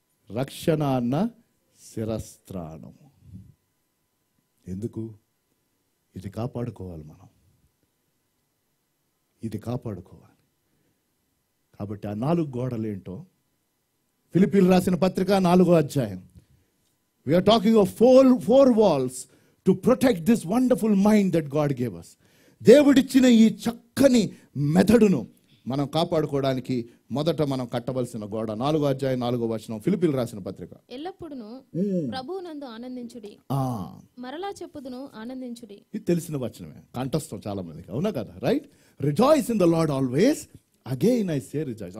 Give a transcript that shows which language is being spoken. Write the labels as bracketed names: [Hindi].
[Telugu] రక్షణ అన్న శిరస్త్రాణం. ఎందుకు? ఇది కాపాడుకోవాలి మనం, ఇది కాపాడుకోవాలి. కాబట్టి ఆ 4 గోడలు ఏంటో ఫిలిప్పీయులకు రాసిన పత్రిక 4వ అధ్యాయం. [English] We are talking of four walls to protect this wonderful mind that God gave us. [Telugu] దేవుడిచ్చిన ఈ చక్కని మెథడును మనం కాపాడుకోవడానికి మొదట మనం కట్టవలసిన గోడ 4వ అధ్యాయం 4వ వచనం ఫిలిప్పీయులకు రాసిన పత్రిక. ఎల్లప్పుడూ ప్రభువునందు ఆనందించుడి, మరలా చెప్పుదును ఆనందించుడి. ఇది తెలిసిన వచనమే, కంఠస్థం చాలా మందికి, అవునా కదా? [English] Right. Rejoice in the lord always, again I say rejoice.